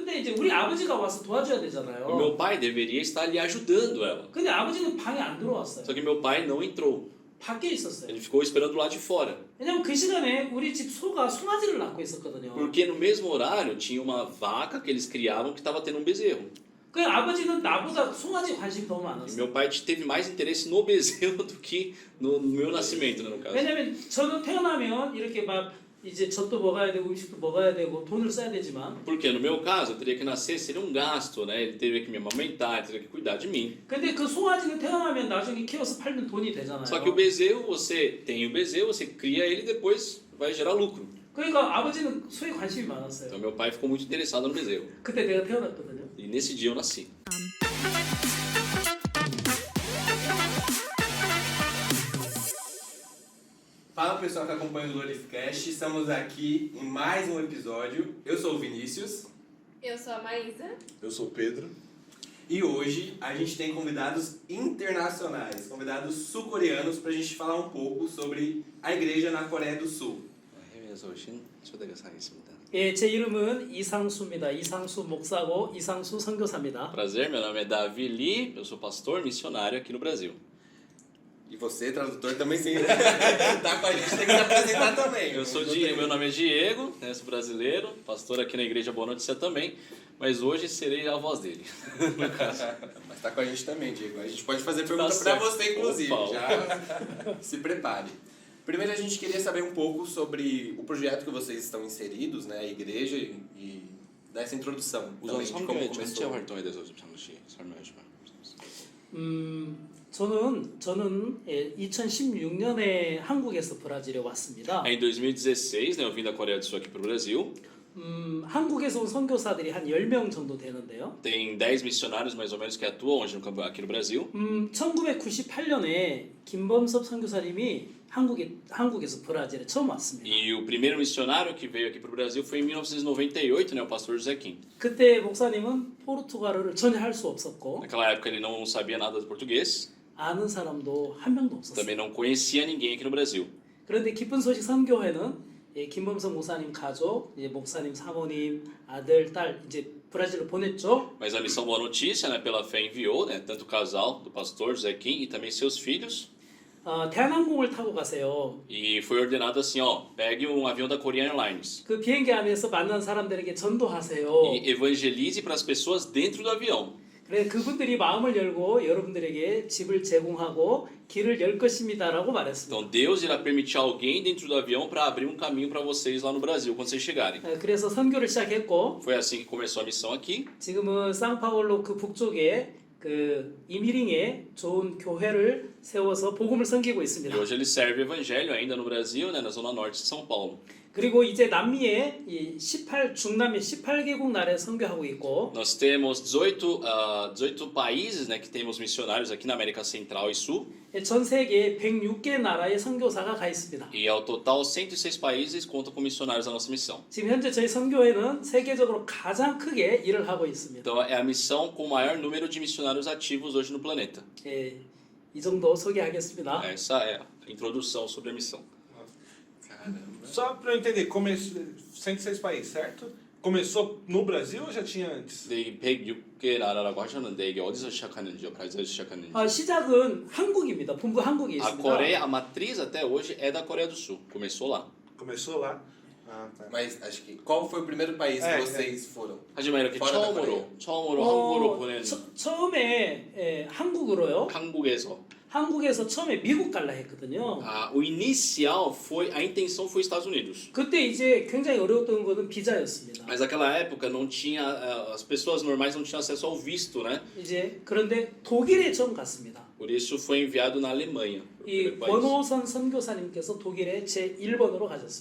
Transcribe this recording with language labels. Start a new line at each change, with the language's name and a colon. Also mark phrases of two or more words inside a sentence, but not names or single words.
Korean: 이제 우리 아버지가 와서 도와줘야 O 되잖아요.
Portuguese: meu pai deveria estar ali ajudando ela.
Korean: 근데 아버지는 방에 안 들어왔어요.
Portuguese: Só que meu pai não entrou.
Korean: 밖에 있었어요.
Portuguese: Ele ficou esperando lá de fora.
Korean: 왜냐면 그 시간에 우리 집 소가 송아지를 낳고 있었거든요.
Portuguese: Porque no mesmo horário tinha uma vaca que eles criavam que estava tendo um bezerro.
Korean: 그 아버지는 나보다 송아지 관심이 더
Portuguese: E
Korean: 많았어요.
Portuguese: meu pai teve mais interesse no bezerro do que no meu nascimento, né, no caso.
Korean: 왜냐면 저는 태어나면 이렇게 막 이제 젖도 먹어야 되고 음식도 먹어야 되고 돈을 써야 되지만
Portuguese: Porque no meu caso eu teria que nascer, seria um gasto, né? Ele teria que me amamentar, ele teria que cuidar de mim.
Korean: 근데 그 송아지는 태어나면 나중에 키워서 팔면 돈이 되잖아요.
Portuguese: Só que o bezerro, você tem o bezerro, você cria ele e depois vai gerar lucro.
Korean: 그러니까 아버지는 소에 관심이 많았어요.
Portuguese: Então meu pai ficou muito interessado no bezerro.
Korean: 그때 내가 태어났거든요.
Portuguese: E nesse dia eu nasci. Fala pessoal que acompanha o Glorificast, estamos aqui em mais um episódio. Eu sou o Vinícius Eu sou a Maísa. Eu sou o Pedro. e hoje a gente tem convidados internacionais, convidados sul-coreanos para a gente falar um pouco sobre a igreja na Coreia do Sul.
Korean: 해외에서 오신 초대교사 있습니다. 예, 제 이름은 이상수입니다. 이상수 목사고 이상수 선교사입니다.
Portuguese: Prazer, meu nome é Davi Lee, eu sou pastor missionário aqui no Brasil. E você, tradutor, também sim. Tá com a gente, tem que se apresentar também. Eu sou Diego, meu nome é Diego, né, sou brasileiro, pastor aqui na Igreja Boa Notícia também, mas hoje serei a voz dele. Mas tá com a gente também, Diego. A gente pode fazer pergunta Tá para certo. você, inclusive. Opa. Já se prepare. Primeiro a gente queria saber um pouco sobre o projeto que vocês estão inseridos, né, a igreja e dessa introdução
Korean: 우선
Portuguese: também de como
Korean: 선교회 전체
Portuguese: começou.
Korean: 활동에 대해서 좀 잠시 설명해 주면. 저는 2016년에 한국에서 브라질에 왔습니다.
Portuguese: Em 2016, né, eu vim da Coreia do Sul aqui para o Brasil.
Korean: 한국에서 온 선교사들이 한 10명 정도 되는데요.
Portuguese: Tem 10 missionários mais ou menos que atuam hoje aqui no Brasil.
Korean: 1998년에 김범섭 선교사님이 한국에서 브라질에 처음 왔습니다.
Portuguese: E o primeiro missionário que veio aqui para o Brasil foi em 1998, né, o pastor José Kim.
Korean: 그때 목사님은 포르투갈어를 전혀 할 수 없었고
Portuguese: Naquela época ele não sabia nada de português,
Korean: 아는 사람도 한 명도 없었어요.
Portuguese: também não conhecia ninguém aqui no Brasil.
Korean: 그런데 기쁜 소식 선교회는 김범석 목사님 가족, 목사님 사모님, 아들, 딸 이제 브라질로 보냈죠.
Portuguese: Mas a missão Boa Notícia, né, pela fé enviou, né, tanto o casal do pastor José Kim e também seus filhos.
Korean: 대한항공을 타고 가세요.
Portuguese: E foi ordenado assim, ó, pegue um avião da
English: Korean Airlines
Korean: 그 비행기 안에서 만난 사람들에게 전도하세요.
Portuguese: e evangelize para as pessoas dentro do avião.
Korean: 그래 그분들이 마음을 열고 여러분들에게 집을 제공하고 길을 열 것입니다라고 말했습니다.
Portuguese: Então Deus irá permitir alguém dentro do avião para abrir um caminho para vocês lá no Brasil quando vocês chegarem.
Korean: 그래서 선교를 시작했고
Portuguese: Foi assim que começou a missão aqui.
Korean: 지금은 상파울로 그 북쪽에 그 이미링에 좋은 교회를 세워서 복음을 섬기고 있습니다.
Portuguese: E hoje ele serve o evangelho ainda no Brasil, né, na zona norte de São Paulo.
Korean: 그리고 이제 남미에 이 중남미 18개국 나라에 선교하고 있고
Portuguese: Nós temos 18 países, né, que temos missionários aqui na América Central e Sul.
Korean: 전 세계 106개 나라의 선교사가 가 있습니다.
Portuguese: E ao total 106 países contam com missionários da nossa missão.
Korean: 지금 현재 저희 선교회는 세계적으로 가장 크게 일을 하고 있습니다.
Portuguese: Então é a missão com o maior número de missionários ativos hoje no planeta.
Korean: 이 정도 소개하겠습니다.
Portuguese: Essa é a introdução sobre a missão. Caramba. Só para eu entender, 106 países, certo? Começou no Brasil ou já tinha antes?
Korean: 근데 이 106개 나라라고 하셨는데 이게 어디서 시작하는지요? 브라질에서 시작하는지. 시작은 한국입니다. 본부 한국에
Portuguese: A
Korean: 있습니다.
Portuguese: Coreia, a matriz até hoje é da Coreia do Sul. Começou lá. Começou lá. Ah, tá. Mas acho que qual foi o primeiro país que vocês foram?
Korean: 하지만 이렇게
Portuguese: Fora da Coreia.
Korean: 처음으로 한국으로 보낸 처음에 한국으로요. 한국에서 처음에 미국 갈라 했거든요.
Portuguese: O inicial foi, a intenção foi Estados Unidos.
Korean: 그때 이제 굉장히 어려웠던 것은 비자였습니다.
Portuguese: Mas naquela época não tinha, as pessoas normais não tinham acesso ao visto, né?
Korean: 이제 그런데 독일에 처음 갔습니다.
Portuguese: Por isso foi enviado na Alemanha.
Korean: 이 권호선 선교사님께서 독일에 제 1번으로 가셨습니다.